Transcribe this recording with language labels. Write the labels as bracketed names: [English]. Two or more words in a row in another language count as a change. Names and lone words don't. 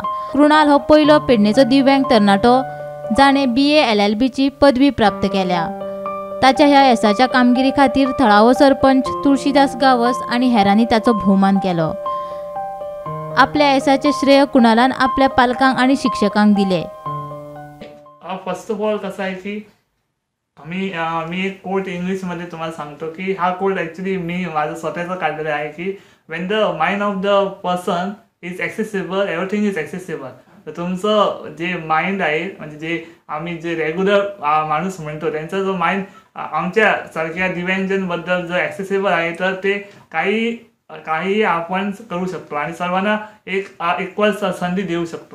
[Konkani] कृणाल हो पयलो पेडणेचो दिव्यांग तरणाटो जाणे BA LLB ची पदवी प्राप्त केल्या। ताच्या ह्या येसाच्या कामगिरी खातीर थळावो सरपंच तुळशीदास गावस आनी हेरांनी ताचो भोवमान केलो। आपल्या येसाचे श्रेय कुणालान आपल्या पालकांक आनी शिक्षकांक दिले। [English] first of all [Marathi] कसं आहे की मी एक कोट इंग्लिशमध्ये तुम्हाला सांगतो की हा कोट ॲक्च्युली मी माझं स्वतःचं काढलेलं आहे की [English] when the mind of the person is accessible everything is accessible. [Marathi] तर तुमचं जे माइंड आहे म्हणजे जे आम्ही जे रेग्युलर माणूस म्हणतो त्यांचा जो माइंड आमच्या सारख्या दिव्यांगांबद्दल जर ॲक्सेसिबल आहे तर ते काही आपण करू शकतो आणि सर्वांना एक इक्वल संधी देऊ शकतो।